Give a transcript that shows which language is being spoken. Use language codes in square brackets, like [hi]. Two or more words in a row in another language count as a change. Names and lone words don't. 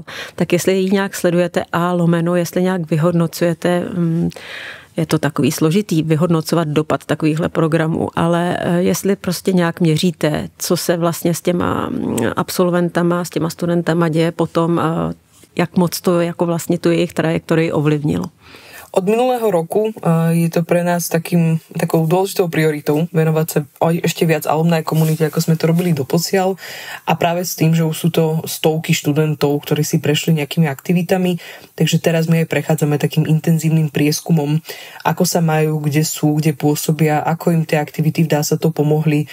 [cs] Tak jestli ji nějak sledujete a lomeno, jestli nějak vyhodnocujete, je to takový složitý vyhodnocovat dopad takovýchhle programů, ale jestli prostě nějak měříte, co se vlastně s těma absolventama, s těma studentama děje potom, jak moc to jako vlastně tu jejich trajektorii ovlivnilo. [sk] Od minulého roku je to pre nás takou dôležitou prioritou venovať sa ešte viac alumni komunite, ako sme to robili doposiaľ a práve s tým, že už sú to stovky študentov, ktorí si prešli nejakými aktivitami, takže teraz my aj prechádzame takým intenzívnym prieskumom, ako sa majú, kde sú, kde pôsobia, ako im tie aktivity v DASATO pomohli.